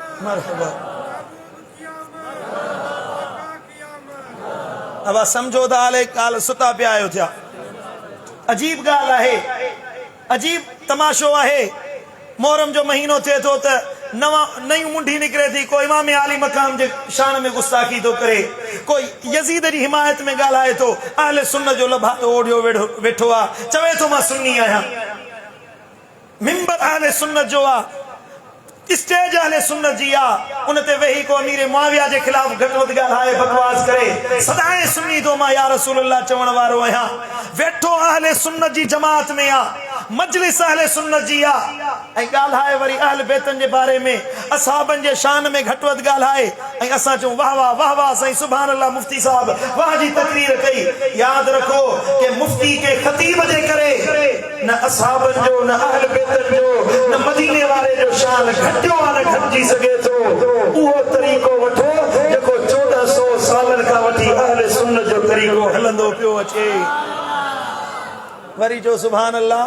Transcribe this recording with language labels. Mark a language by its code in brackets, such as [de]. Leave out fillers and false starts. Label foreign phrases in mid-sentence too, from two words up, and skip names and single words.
[sd] मरहबा। अब समझो था हाले काल सुता पिया आयो थिया। अजीब गाल है, अजीब तमाशो है। मोहरम जो महीनो थे तो नई मुंडी निकले थी। कोई इमाम आली मकाम जे शान में गुस्ताखी तो करे, कोई यजीद जी हिमायत में गालाए तो अहले सुन्नत जो लभा ओढ़ियो वेठो आ चवे तो मां सुन्नी आया। मिंबर अहले सुन्नत जो आ, स्टेज अहले सुन्नत जी आ, उनते वही को अमीर मुआविया [ur] کے خلاف [sd] घटवत गालाए बकवास करे। सदाए सुन्नी तो मां [ar] يا رسول الله [sd] चवण वारो आया। वेठो अहले सुन्नत जी जमात में आ, मजलिस अहले सुन्नत जी आ, ऐं गाल्हाए वरी अहल बैतन जे बारे में, असहाबन जे शान में घटवत गाल्हाए। ऐं असां चऊं वाह वाह वाह वाह साईं [ar] سبحان الله, [sd] मुफ्ती साहब वाह जी तकरीर कई। याद रखो कि मुफ्ती के खतीब जे करे न असहाबन जो, न अहल बैतन जो, न [ur] مدینے والے [sd] जो शान घटियो आ न घटिजी सके तो। उहो तरीक़ो वठो जेको 1400 सालन खां वठी अहले सुन्नत जो तरीक़ो हलंदो पियो अचे। वरी जो [ar] سبحان الله.